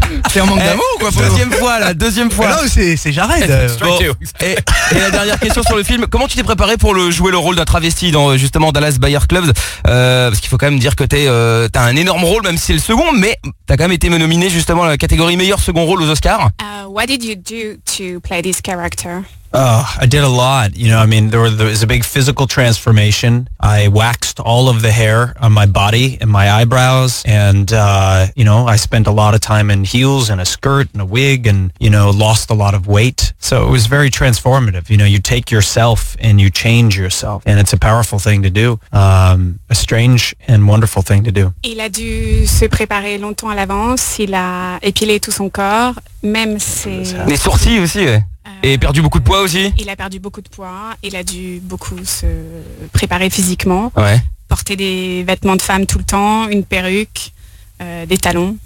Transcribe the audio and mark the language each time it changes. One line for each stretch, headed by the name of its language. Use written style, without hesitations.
French: C'est un manque d'amour ou quoi? Deuxième fois. Non, c'est Jared. Bon, et la dernière question sur le film. Comment tu t'es préparé pour jouer le rôle d'un travesti dans justement Dallas Buyers Club? Parce qu'il faut quand même dire que t'as un énorme rôle, même si c'est le second, mais t'as quand même été nominé justement à la catégorie meilleur second rôle aux Oscars.
English: What did you do to play this character? Oh, I did a lot. You know, I mean, there was a big physical transformation. I waxed all of the hair on my body and my eyebrows. And, you know, I spent a lot of time in heels and a skirt and a wig and, you know, lost a lot of weight. So it was very transformative. You know, you take yourself and you change yourself. And it's a powerful thing to do. A strange and wonderful thing to do.
French: Il a dû se préparer longtemps à l'avance. Il a épilé tout son corps. Même ses... Les sourcils aussi, ouais. Et perdu beaucoup de poids aussi. Il a perdu beaucoup de poids, il a dû beaucoup se préparer physiquement, ouais. Porter des vêtements de femme tout le temps, une perruque, des talons.